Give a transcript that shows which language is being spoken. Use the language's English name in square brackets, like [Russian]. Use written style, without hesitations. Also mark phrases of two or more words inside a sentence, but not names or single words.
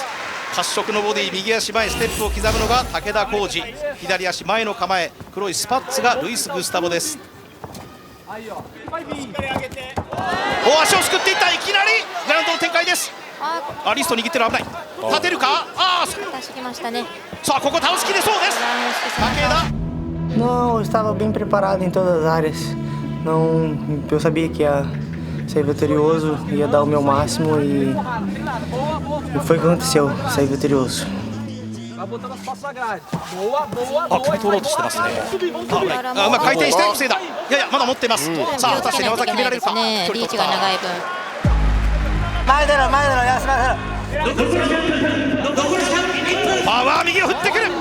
[Japanese] 褐色のボディ、右足前ステップを刻むのが武田浩二、左足前の構え、黒いスパッツがルイス・グスタボです。お足をすくっていった。いきなりグラウンドの展開です。リスト握ってる、危ない。立てるか。出してきましたね。さあここ倒しきれそうです。武田。 [Portuguese] Não, eu estava bem preparado em todas as áreas. Não, eu sabia que ia ser vitorioso, ia dar o meu máximo e foi o que aconteceu, saí vitorioso. [Japanese] 首取ろうとしてますね。回転して防いだ。いやいやまだ持ってます。さあ果たして寝技決められるか。リーチが長い分。前出ろ前出ろ休ませろ。パワー右を振ってくる。